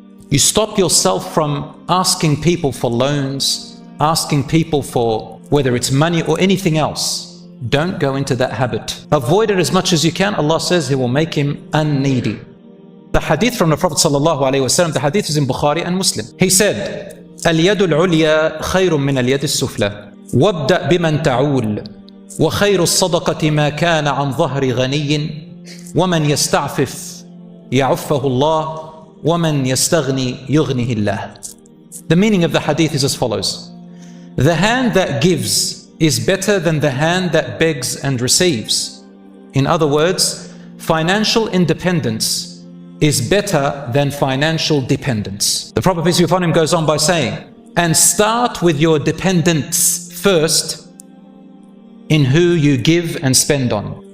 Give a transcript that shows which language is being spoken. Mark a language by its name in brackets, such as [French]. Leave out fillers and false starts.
[English] You stop yourself from asking people for loans, asking people for whether it's money or anything else. Don't go into that habit. Avoid it as much as you can. Allah says He will make him unneedy. The hadith from the Prophet sallallahu alaihi wasallam, the hadith is in Bukhari and Muslim. [Arabic] He said, اليد العليا خير من اليد السفلى وابدأ بمن تعول وخير الصدقة ما كان عن ظهر غني ومن يستعفف يعفه الله ومن يستغني يغنه الله. [English] The meaning of the hadith is as follows. The hand that gives is better than the hand that begs and receives. In other words, financial independence is better than financial dependence. The Prophet peace be upon him goes on by saying, and start with your dependents first in who you give and spend on.